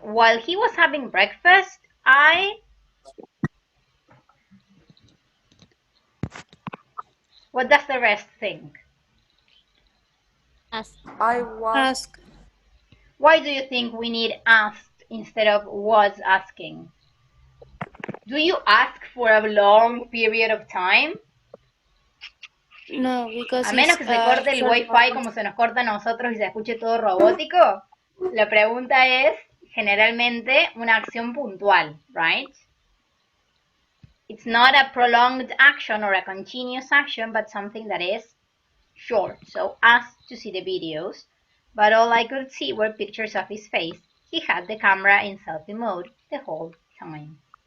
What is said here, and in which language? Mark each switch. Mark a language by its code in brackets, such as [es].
[en] While he was having breakfast, What does the rest think? Ask. I was. Why do you think we need asked instead of was asking? Do you ask for a long period of time? No, because [es] a menos que se corte el wifi como se nos corta a nosotros y se escuche todo robótico. La pregunta es generalmente una acción puntual, [en] right? It's not a prolonged action or a continuous action, but something that is short. So asked to see the videos, but all I could see were pictures of his face. He had the camera in selfie mode the whole time.